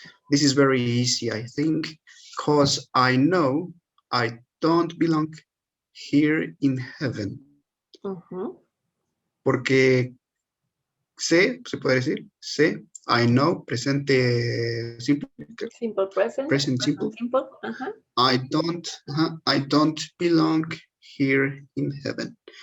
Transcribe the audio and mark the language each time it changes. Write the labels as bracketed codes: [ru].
[en] This is very easy, I think, because I know I don't belong here in heaven. [es] Porque sé, se puede decir, sé, [en] I know, [es] presente simple. [en] Simple present. Present simple. I don't belong here in heaven.